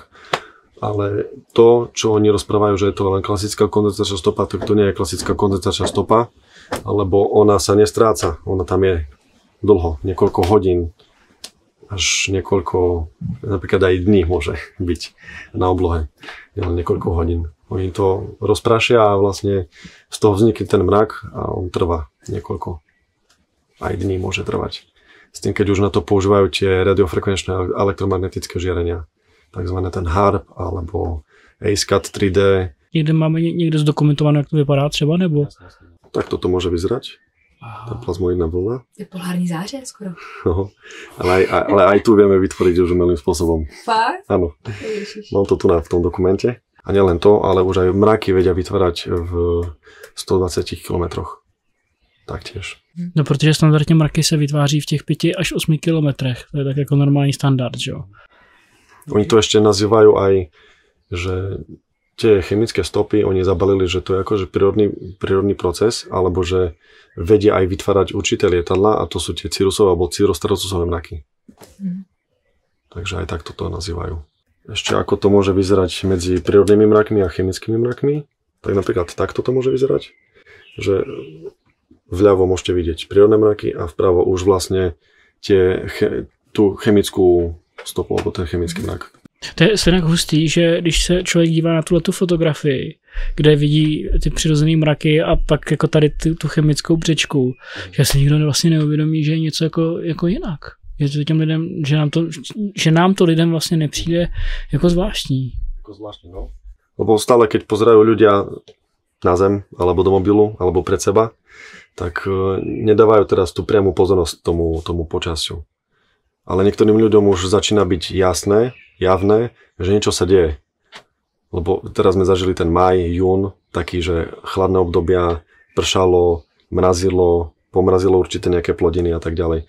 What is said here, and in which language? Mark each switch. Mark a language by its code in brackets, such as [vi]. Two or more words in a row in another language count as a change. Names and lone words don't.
[sk] Ale to, čo oni rozprávajú, že je to len klasická kondenzačná stopa, tak to nie je klasická kondenzačná stopa, lebo ona sa nestráca, ona tam je dlho, niekoľko hodín, až niekoľko, napríklad aj dní môže byť na oblohe, len niekoľko hodín. Oni to rozprašia a vlastne z toho vznikne ten mrak a on trvá niekoľko, aj dní môže trvať. S tým, keď už na to používajú tie radiofrekvenčné elektromagnetické žiarenia, takzvané ten HARP alebo ASCAT 3D. [cs] Někde máme někde zdokumentované, jak to vypadá třeba, nebo? [sk] Tak toto môže vyzerať. Tá plazmoidná vlna. [cs] Je polární záře skoro. [sk] No, ale aj tu vieme vytvoriť už umelým spôsobom. [cs] Fakt? [sk] Áno. Mám to tu v tom dokumente. A nielen to, ale už aj mraky vedia vytvárať v 120 kilometroch. Taktiež. [cs] No, protože standardně mraky se vytváří v těch 5 až 8 kilometrech. To je tak jako normální standard, že jo? [sk] Oni to ešte nazývajú aj, že tie chemické stopy, oni zabalili, že to je akože prírodný proces, alebo že vedia aj vytvárať určité lietadlá a to sú tie cirrusové alebo cirrostratusové mraky. Takže aj takto to nazývajú. Ešte ako to môže vyzerať medzi prírodnými mrakmi a chemickými mrakmi, tak napríklad takto to môže vyzerať, že vľavo môžete vidieť prírodné mraky a vpravo už vlastne tú chemickú stopu, alebo ten chemický mrak. [cs] To je stejně hustý, že když se člověk dívá na tu fotografii, kde vidí ty přirozené mraky a pak jako tady tu chemickou břečku, že se nikdo vlastně neuvědomí, že je něco jako jinak. Že těm lidem, že nám to lidem vlastně nepřijde jako zvláštní. Jako zvláštní, no. [sk] Lebo stále, keď pozerajú ľudia na zem, alebo do mobilu, alebo pred seba, tak nedávajú teraz tú priamu pozornosť tomu počasiu. Ale niektorým ľuďom už začína byť javné, že niečo sa deje. Lebo teraz sme zažili ten maj, jún, taký, že chladné obdobia, pršalo, mrazilo, pomrazilo určité nejaké plodiny a tak ďalej.